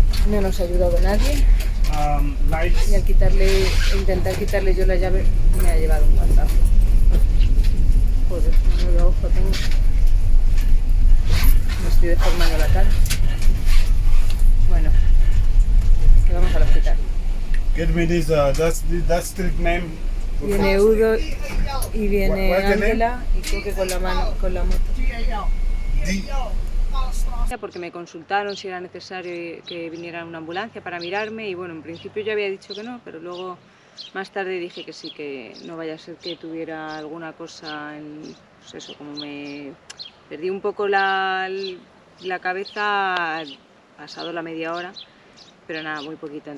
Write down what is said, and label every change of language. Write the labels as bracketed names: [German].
[Spanish] No nos ha ayudado nadie. Y al intentar quitarle yo la llave, me ha llevado un guantazo. Joder, menudo ojo tengo. Me estoy deformando la cara. Bueno, que vamos al hospital. [English] Get me this, that street name. [Spanish] Viene Udo y viene [English] What's the name? [Spanish] Ángela y Coque con la moto. Porque me consultaron si era necesario que viniera una ambulancia para mirarme y bueno, en principio yo había dicho que no, pero luego más tarde dije que sí, que no vaya a ser que tuviera alguna cosa, pues eso, como me perdí un poco la cabeza, pasado la media hora, pero nada, muy poquito.